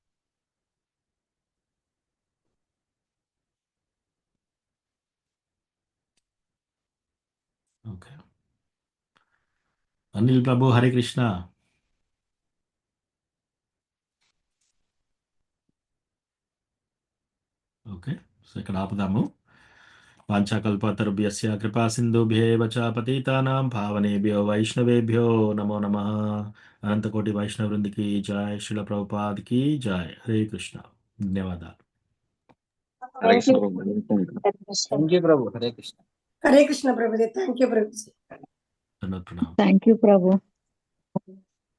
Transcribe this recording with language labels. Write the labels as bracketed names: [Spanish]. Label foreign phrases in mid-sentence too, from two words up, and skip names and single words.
[Telugu] ఓకే, అనిల్ ప్రభు హరే కృష్ణ. [English] okay, so [Telugu] ఇక్కడ ఆపుదాము. [Sanskrit] వాంఛాకల్పతరుభ్యస్య కృపా సింధుభ్యేవ చ పతితానాం పావనేభ్యో వైష్ణవేభ్యో నమో నమః. అనంతకోటి వైష్ణవ వృందికి జయ, శ్రీల ప్రభుపాద్కి జయ. [Telugu] హరే కృష్ణ. ధన్యవాదాలు. [English] thank you [Telugu] ప్రభు. హరే కృష్ణ. హరే కృష్ణ ప్రభుజీ. [English] thank you [Telugu] ప్రభుజీ. ప్రణామం. [English] thank you [Telugu] ప్రభు.